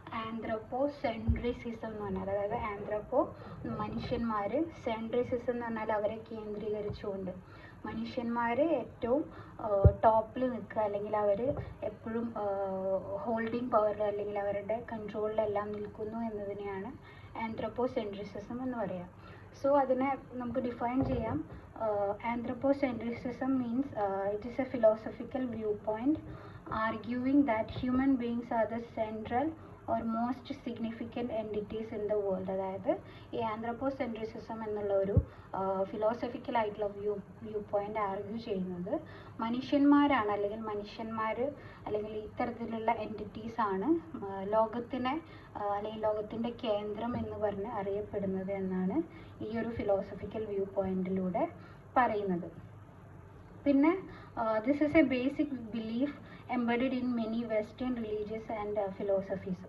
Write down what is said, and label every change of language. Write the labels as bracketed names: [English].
[Malayalam] ആന്ത്രപ്പോസെൻട്രിസിസം എന്ന് പറഞ്ഞാൽ, അതായത് ആന്ത്രപ്പോ മനുഷ്യന്മാർ, സെൻട്രിസിസം എന്ന് പറഞ്ഞാൽ അവരെ കേന്ദ്രീകരിച്ചുകൊണ്ട് മനുഷ്യന്മാർ ഏറ്റവും ടോപ്പിൽ നിൽക്കുക, അല്ലെങ്കിൽ അവർ എപ്പോഴും ഹോൾഡിംഗ് പവറിൽ അല്ലെങ്കിൽ അവരുടെ കൺട്രോളിലെല്ലാം നിൽക്കുന്നു എന്നതിനെയാണ് ആന്ത്രപ്പോസെൻട്രിസിസം എന്ന് പറയുക. സോ അതിനെ നമുക്ക് ഡിഫൈൻ ചെയ്യാം. ആന്ത്രപ്പോസെൻട്രിസിസം means it is A philosophical view point [English] arguing that human beings are the central or most significant entities in the world. [Malayalam] അതായത് ഈ ആന്ത്രപ്പോസെൻട്രിസിസം എന്നുള്ള ഒരു ഫിലോസഫിക്കൽ ആയിട്ടുള്ള വ്യൂ പോയിന്റ് ആർഗ്യൂ ചെയ്യുന്നത് മനുഷ്യന്മാരാണ്, അല്ലെങ്കിൽ മനുഷ്യന്മാർ അല്ലെങ്കിൽ ഇത്തരത്തിലുള്ള എൻറ്റിറ്റീസ് ആണ് ലോകത്തിനെ അല്ലെങ്കിൽ ലോകത്തിൻ്റെ കേന്ദ്രം എന്ന് പറഞ്ഞ് അറിയപ്പെടുന്നത് എന്നാണ് ഈ ഒരു ഫിലോസഫിക്കൽ വ്യൂ പോയിന്റിലൂടെ പറയുന്നത്. പിന്നെ [English] This is a basic belief embedded in many western religions and philosophies.